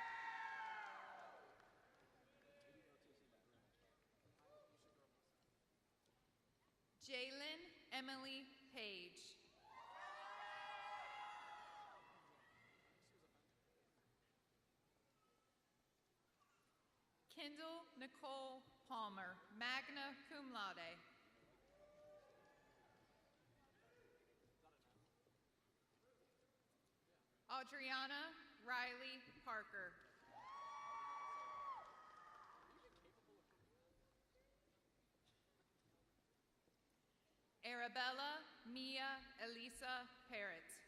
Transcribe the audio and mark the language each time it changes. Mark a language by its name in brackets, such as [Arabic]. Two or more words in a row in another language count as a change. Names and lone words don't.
[English] Jalen Emily Page. Kendall Nicole Palmer, [Latin] magna cum laude. [English] Adriana Riley Parker. Arabella Mia Elisa Parrott.